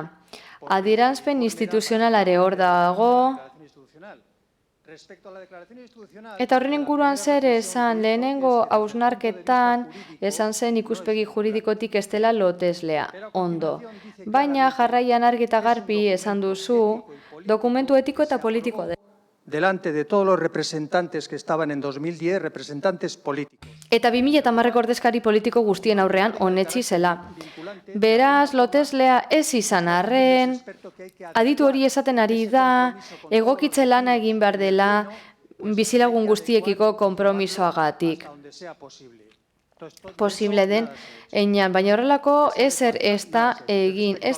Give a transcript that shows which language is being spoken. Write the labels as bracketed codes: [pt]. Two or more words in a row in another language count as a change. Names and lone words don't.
[eu] Adierazpen instituzionalare hor dago, eta horren inguruan zer esan, lehenengo hausnarketan esan zen ikuspegi juridikotik ez dela loteslea, ondo. Baina jarraian argi eta garbi esan duzu, dokumentu etiko eta politikoa da. [es] Delante de todos los representantes que estaban en 2010, representantes políticos. [eu] Eta 2010 ordezkari politiko guztien aurrean onetsi zela. Beraz, loteslea ez izan arren, aditu hori esaten ari da, egokitze lana egin behar dela bizilagun guztiekiko konpromisoagatik. Posible den, einan, baina horrelako ezer ez da egin.